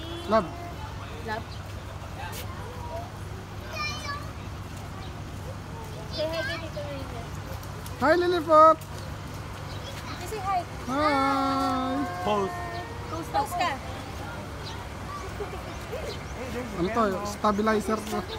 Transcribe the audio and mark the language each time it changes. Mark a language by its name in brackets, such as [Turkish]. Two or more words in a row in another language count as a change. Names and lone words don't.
[English] Love. Love. Say hi kay Tito Rina. Hi, Lillipop! Say hi. Hi! Pose. [Filipino] Post ka. Ano to? Stabilizer to.